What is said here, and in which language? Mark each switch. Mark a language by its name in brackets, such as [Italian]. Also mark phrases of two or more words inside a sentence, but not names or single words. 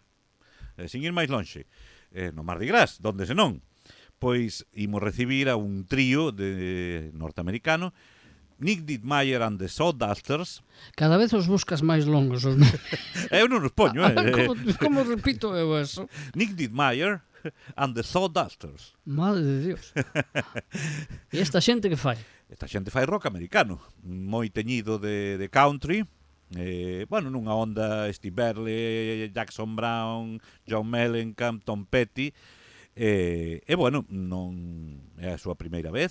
[Galician] Sin ir máis lonxe, no Mardi Gras, donde se non, pois imos recibir a un trío de norteamericano, Nick Dittmeyer and the Sawdusters. Cada vez os buscas máis longos. Eu non os poño, Como repito eu eso? Nick Dittmeyer and the Sawdusters. [Spanish] Madre de Dios. [Galician] E esta xente que fai? Esta xente fai rock americano, moi teñido de country. Bueno, nunha onda Steve Burley, Jackson Brown, John Mellencamp, Tom Petty, bueno, non é a súa primeira vez.